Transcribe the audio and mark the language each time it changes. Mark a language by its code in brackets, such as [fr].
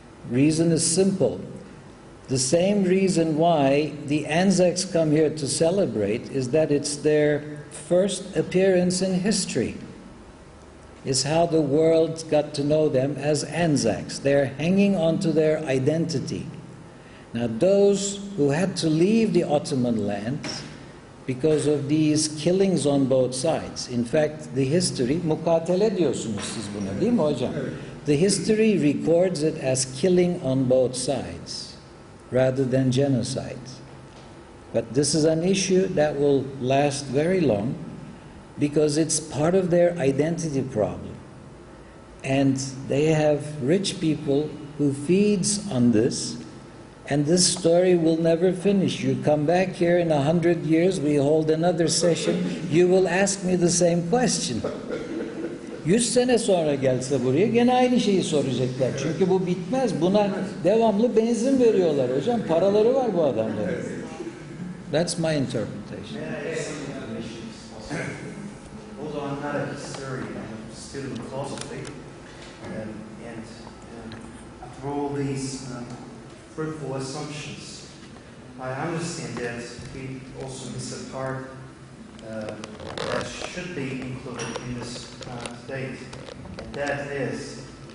[en] Reason is simple. The same reason why the Anzacs come here to celebrate is that it's their first appearance in history. It's how the world got to know them as Anzacs. They're hanging on to their identity. Now those who had to leave the Ottoman lands because of these killings on both sides. In fact, the history, [tr] mukatele diyorsunuz siz buna, değil mi hocam? [en] The history records it as killing on both sides, rather than genocide. But this is an issue that will last very long because it's part of their identity problem. And they have rich people who feeds on this, and this story will never finish. You come back here in 100 years, we hold another session, you will ask me the same question. [tr] 100 sene sonra gelse buraya gene aynı şeyi soracaklar. Çünkü bu bitmez. Buna devamlı benzin veriyorlar hocam. Paraları var bu adamların. [en] That's my interpretation. Although I'm not a historian, I'm a student of philosophy, and after all these fruitful assumptions, I understand that we also miss a part that should be included in this debate, and that is